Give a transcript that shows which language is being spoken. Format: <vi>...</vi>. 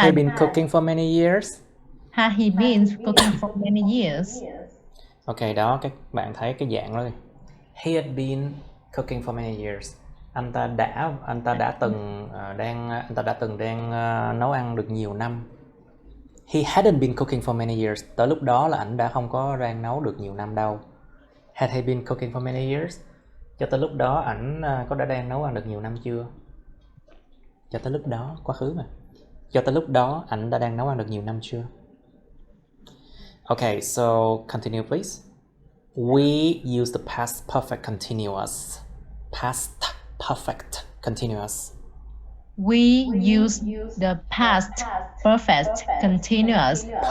<en>he been cooking for many years? Had he been cooking for many years?</en> <vi>Ok, đó các bạn thấy cái dạng đó.</vi> <en>He had been cooking for many years.</en> <vi>Anh ta đã từng đang nấu ăn được nhiều năm.</vi> <en>He hadn't been cooking for many years.</en> <vi>Tới lúc đó là anh đã không có đang nấu được nhiều năm đâu.</vi> <en>Had he been cooking for many years?</en> <vi>Cho tới lúc đó ảnh đã đang nấu ăn được nhiều năm chưa? Cho tới lúc đó, quá khứ mà. Cho tới lúc đó ảnh đã đang nấu ăn được nhiều năm chưa?</vi> <en>Okay, so continue please. We use the past perfect continuous. Past perfect continuous. We use the past perfect continuous.</en>